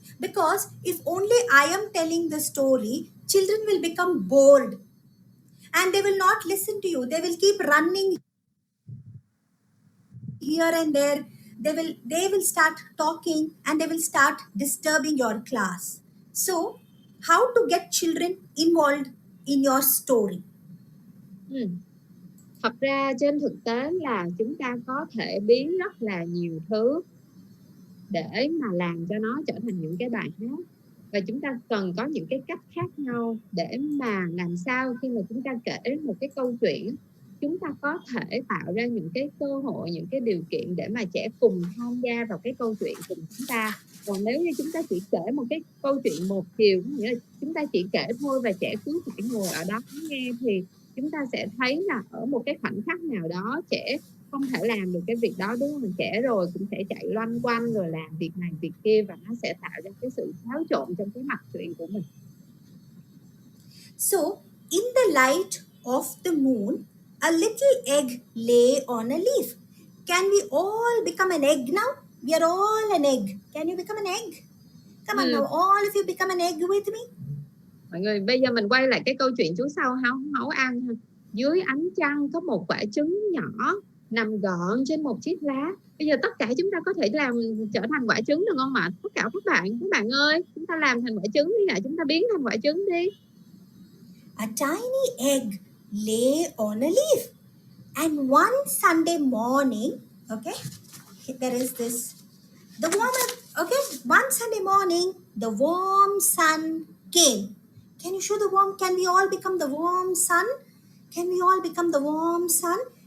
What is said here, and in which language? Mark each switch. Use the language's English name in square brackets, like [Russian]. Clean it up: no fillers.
[English] Because if only I am telling the story, children will become bored and they will not listen to you. They will keep running here and there. They will start talking and they will start disturbing your class. So, how to get children involved in your story? [Vietnamese] Thật ra trên thực tế là chúng ta có thể biến rất là nhiều thứ để mà làm cho nó trở thành những cái bài hát, và chúng ta cần có những cái cách khác nhau để mà làm sao khi mà chúng ta kể một cái câu chuyện, chúng ta có thể tạo ra những cái cơ hội, những cái điều kiện để mà trẻ cùng tham gia vào cái câu chuyện cùng chúng ta. Còn nếu như chúng ta chỉ kể một cái câu chuyện một chiều, nghĩa là chúng ta chỉ kể thôi và trẻ cứ phải ngồi ở đó nghe, thì chúng ta sẽ thấy là ở một cái khoảnh khắc nào đó trẻ không thể làm được cái việc đó, đúng không? Trẻ rồi cũng sẽ chạy loanh quanh rồi làm việc này việc kia, và nó sẽ tạo ra cái sự xáo trộn trong cái mạch truyện của mình. [English] So, in the light of the moon, a little egg lay on a leaf. Can we all become an egg now? We are all an egg. Can you become an egg? Come on now, all of you become an egg with me. [Vietnamese] Mọi người, bây giờ mình quay lại cái câu chuyện chú sau Hấu ăn ha. Dưới ánh trăng có một quả trứng nhỏ nằm gọn trên một chiếc lá. Bây giờ tất cả chúng ta có thể làm trở thành quả trứng được không ạ? Tất cả các bạn ơi, chúng ta làm thành quả trứng đi nè, chúng ta biến thành quả trứng đi. [English] A tiny egg lay on a leaf. And one Sunday morning, okay, there is this, the warm, okay, one Sunday morning, the warm sun came. Can you show the warm? Can we all become the warm sun? Can we all become the warm sun?